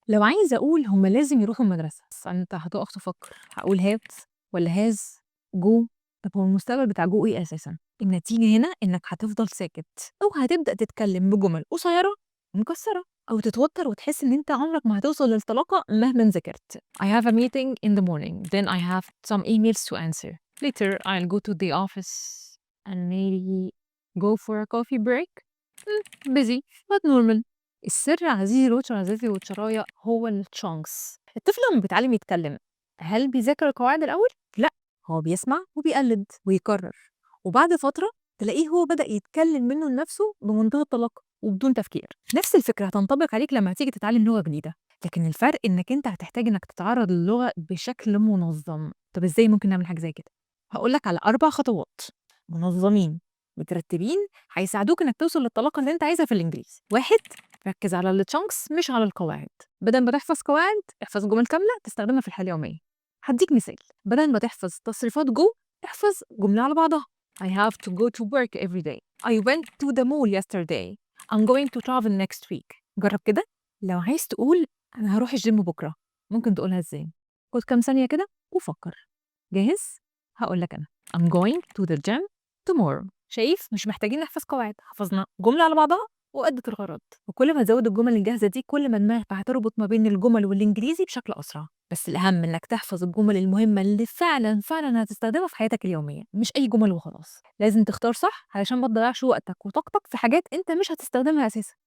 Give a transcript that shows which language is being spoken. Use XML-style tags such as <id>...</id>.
<ar>لو عايزة أقول هم لازم يروحوا المدرسة، بس أنت هتقف تفكر، هقول هات ولا هاز جو؟ طب هو المستقبل بتاع جو إيه أساسا؟ النتيجة هنا إنك هتفضل ساكت، أو هتبدأ تتكلم بجمل قصيرة ومكسرة، أو تتوتر وتحس إن أنت عمرك ما هتوصل للطلاقة مهما ذاكرت.</ar> <en>I have a meeting in the morning, then I have some emails to answer. Later I'll go to the office and maybe go for a coffee break. busy but normal.</en> <ar>السر عزيزي الواتشر، عزيزتي الواتشراية، هو الchunks. الطفل لما بيتعلم يتكلم، هل بيذاكر القواعد الأول؟ لأ، هو بيسمع وبيقلد ويكرر، وبعد فترة تلاقيه هو بدأ يتكلم منه لنفسه بمنتهى الطلاقة وبدون تفكير. نفس الفكرة هتنطبق عليك لما تيجي تتعلم لغة جديدة، لكن الفرق إنك أنت هتحتاج إنك تتعرض للغة بشكل منظم. طب إزاي ممكن نعمل حاجة زي كده؟ هقول لك على 4 خطوات منظمين مترتبين هيساعدوك إنك توصل للطلاقة اللي أنت عايزها في الإنجليزي. 1، ركز على الchunks مش على القواعد. بدل ما تحفظ قواعد، احفظ جمل كاملة تستخدمها في الحياة اليومية. هديك مثال، بدل ما تحفظ تصريفات جو، احفظ جملة على بعضها.</ar> <en>I have to go to work every day. I went to the mall yesterday. I'm going to travel next week.</en> <ar>جرب كده. لو عايز تقول أنا هروح الجيم بكرة، ممكن تقولها إزاي؟ خد كام ثانية كده وفكر. جاهز؟ هقول لك أنا</ar> <en>I'm going to the gym tomorrow.</en> <ar>شايف؟ مش محتاجين نحفظ قواعد، حفظنا جملة على بعضها وأدت الغرض. وكل ما تزود الجمل الجاهزة دي، كل ما دماغك هتربط ما بين الجمل والإنجليزي بشكل أسرع. بس الأهم إنك تحفظ الجمل المهمة اللي فعلا هتستخدمها في حياتك اليومية، مش أي جمل وخلاص. لازم تختار صح علشان ما تضيعش وقتك وطاقتك في حاجات أنت مش هتستخدمها أساسا.</ar>